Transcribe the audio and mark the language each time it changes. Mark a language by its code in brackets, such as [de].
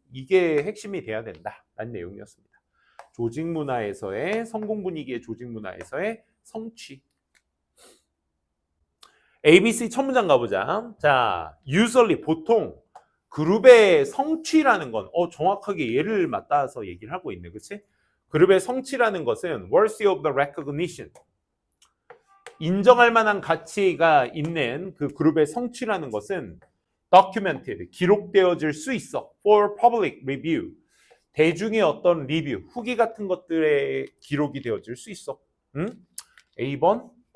[ko] 이게 핵심이 돼야 된다라는 내용이었습니다. 조직 문화에서의 성공 분위기의 조직 문화에서의 성취. ABC 첫 문장 가보자. 자, usually 보통 그룹의 성취라는 건 정확하게 얘를 맞닿아서 얘기를 하고 있네. 그치? 그룹의 성취라는 것은 [en] worthy of the recognition. [ko] 인정할 만한 가치가 있는 그 그룹의 성취라는 것은 documented, 기록되어질 수 있어. [en] for public review. [ko] 대중의 어떤 리뷰, 후기 같은 것들의 기록이 되어질 수 있어. 응? A번.